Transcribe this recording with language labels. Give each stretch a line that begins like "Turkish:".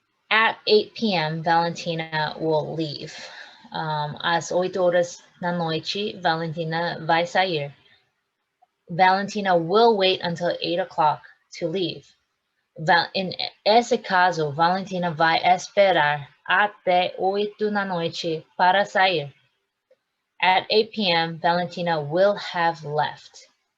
English: At 8 p.m., Valentina will leave.
Portuguese: Às 8 horas da noite, Valentina vai sair.
English: Valentina will wait until 8 o'clock to leave.
Portuguese: Em esse caso, Valentina vai esperar até 8 da noite para sair.
English: At 8 p.m., Valentina will have left.